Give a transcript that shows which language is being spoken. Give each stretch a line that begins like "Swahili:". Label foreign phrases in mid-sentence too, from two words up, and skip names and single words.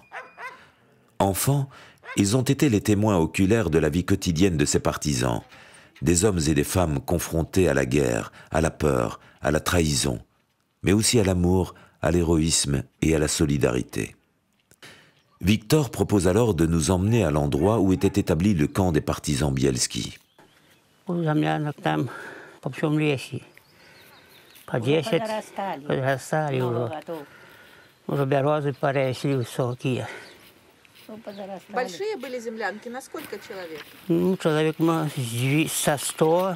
French: Enfants, ils ont été les témoins oculaires de la vie quotidienne de ces partisans, des hommes et des femmes confrontés à la guerre, à la peur, à la trahison, mais aussi à l'amour, à l'héroïsme et à la solidarité. Victor propose alors de nous emmener à l'endroit où était établi le camp des partisans Bielski.
Russian: Большие были землянки? На сколько человек? Ну, человек со 100.